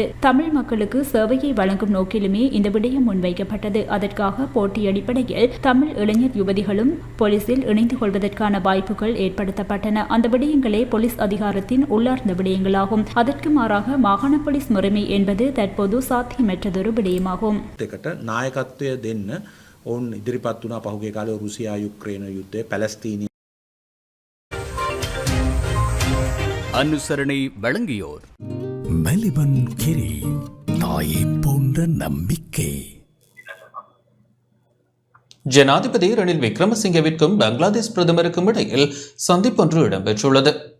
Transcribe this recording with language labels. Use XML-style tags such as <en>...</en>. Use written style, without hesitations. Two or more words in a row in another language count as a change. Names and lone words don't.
<ta>தமிழ் மக்களுக்கு சேவையை வழங்கும் நோக்கிலுமே இந்த விடயம் முன்வைக்கப்பட்டது. அதற்காக போட்டி அடிப்படையில் தமிழ் இளைஞர் யுவதிகளும் போலீசில் இணைந்து கொள்வதற்கான வாய்ப்புகள் ஏற்படுத்தப்பட்டன. அந்த விடயங்களே போலீஸ் அதிகாரத்தின் உள்ளார்ந்த விடயங்களாகும். அதற்கு மாறாக மாகாண போலீஸ் முறைமை என்பது தற்போது சாத்தியமற்றதொரு விடயமாகும்.</ta> <si>ඔවුන් ඉදිරිපත් වුණා පහුගිය කාලේ රුසියා යුක්‍රේන යුද්ධය, පැලස්තීනය.</si> <ta>அனுசரணை வழங்கியோர் மெலிபன் கிரி, தாயை போன்ற நம்பிக்கை. ஜனாதிபதி ரணில் விக்ரமசிங்கவிற்கும் பங்களாதேஷ் பிரதமருக்கும் இடையில் சந்திப்பொன்று இடம்பெற்றுள்ளது.</ta>